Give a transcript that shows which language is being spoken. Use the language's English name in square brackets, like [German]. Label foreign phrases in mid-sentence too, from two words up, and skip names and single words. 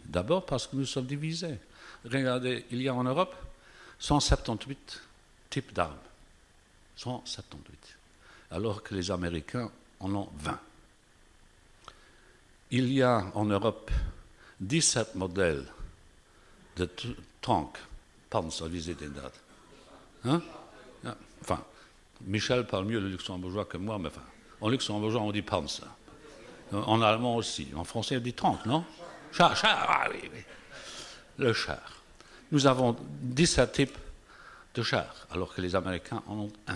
[French] D'abord parce que nous sommes divisés. Regardez, il y a en Europe 178 types d'armes. 178. Alors que les Américains en ont 20. Il y a en Europe 17 modèles de tanks. [German] Panzer, wie sieht denn das? [French] Hein? Ja, enfin, Michel parle mieux le luxembourgeois que moi, mais enfin, en luxembourgeois on dit Panzer. En allemand aussi. En français on dit tank, non? Char, ah oui, oui. Le char. Nous avons 17 types de chars, alors que les Américains en ont un.